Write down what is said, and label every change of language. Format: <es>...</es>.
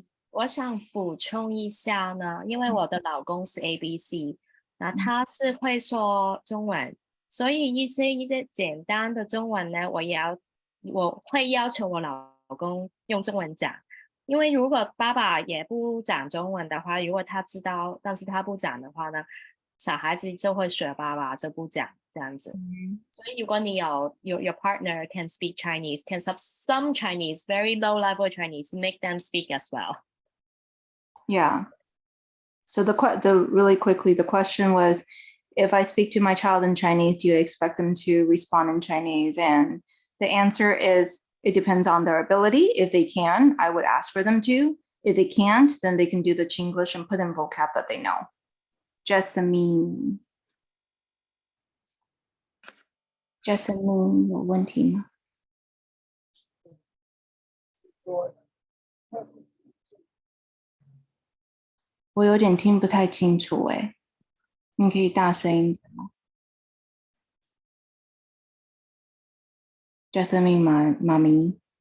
<zh>我想补充一下呢，因为我的老公是 ABC，那他是会说中文，所以一些简单的中文呢，我会要求我老公用中文讲，因为如果爸爸也不讲中文的话，如果他知道但是他不讲的话呢，小孩子就会学爸爸就不讲这样子。所以如果你有</zh> <en>your partner can speak Chinese, can some Chinese, very low level Chinese, make them speak as well. Yeah. So really quickly, the question was, if I speak to my child in Chinese, do you expect them to respond in Chinese? And the answer is, it depends on their ability. If they can, I would ask for them to. If they can't, then they can do the Chinglish and put in vocab that they know.</en> <zh>Jessamine 有问题吗？我有点听不太清楚哎，你可以大声一点吗？Jessamine 妈咪，</zh>